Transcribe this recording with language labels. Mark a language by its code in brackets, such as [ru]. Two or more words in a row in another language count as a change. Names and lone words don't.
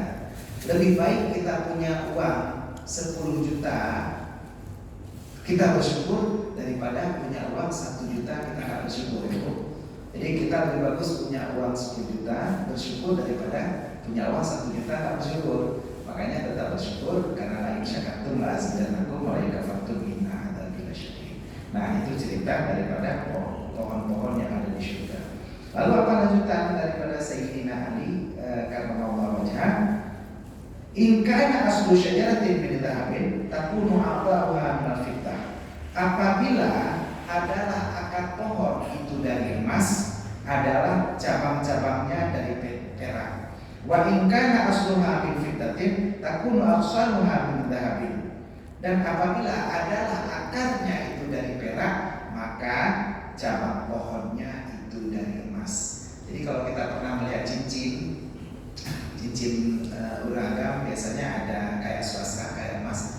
[id] Lebih baik kita punya uang 10 juta, kita bersyukur, daripada punya uang 1 juta kita nggak bersyukur. Jadi kita lebih bagus punya uang 10 juta bersyukur daripada punya uang 1 juta tak bersyukur. Makanya tetap bersyukur karena [ar] لئن شكرتم لأزيدنكم ولئن كفرتم إن عذابي لشديد. [id] Nah, itu cerita daripada pohon-pohon yang ada di surga. Lalu apa lanjutan daripada Sayyidina Ali [ar] كرم الله وجهه? إن كان أصل شجرة من ذهب تكون أعضاؤها من الفضة. [id] Apabila adalah akar pohon itu dari emas, adalah cabang-cabangnya dari perak. [ar] وإن كان أصلها من فضة تكون أغصانها من ذهب. [id] Dan apabila adalah akarnya itu dari perak, maka cabang pohonnya itu dari emas. Jadi kalau kita pernah melihat cincin beragam, biasanya ada kayak swasta, kayak emas.